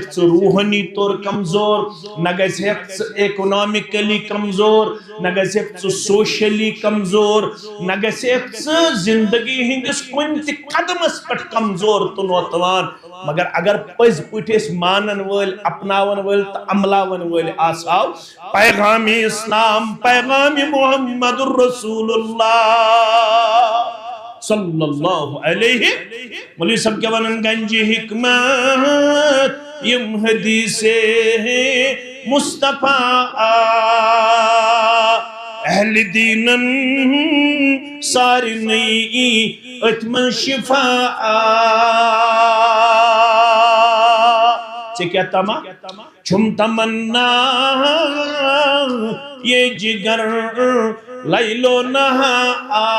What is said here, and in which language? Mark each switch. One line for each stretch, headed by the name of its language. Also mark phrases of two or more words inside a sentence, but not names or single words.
Kashmiri: ژٕ روحانی طور کمزور نہ گژھکھ ژٕ اکنامکلی کمزور نہ گژھکھ ژٕ سوشلی کمزور نہ گژھکھ ژٕ زندگی ہندس کُنہِ تہِ قدمس پٮ۪ٹھ کمزور تہٕ نوتوان مگر اگر پٔزۍ پٲٹھۍ أسۍ مانن وٲلۍ اپناون وٲلۍ تہٕ عملاون وٲلۍ آسہو پیغام اسلام پیغام
Arabic: محمد رسول اللہ صلی اللہ علیہ
Kashmiri: مولوی صاحب کیا ونن گنجہِ حکمت یم حدیثے مصطفیٰ اہل دیٖنن سارنٕے أتھۍ منٛز شفا ژےٚ کیٛاہ تما چھُم تمنا یہ جگر لیلو نہار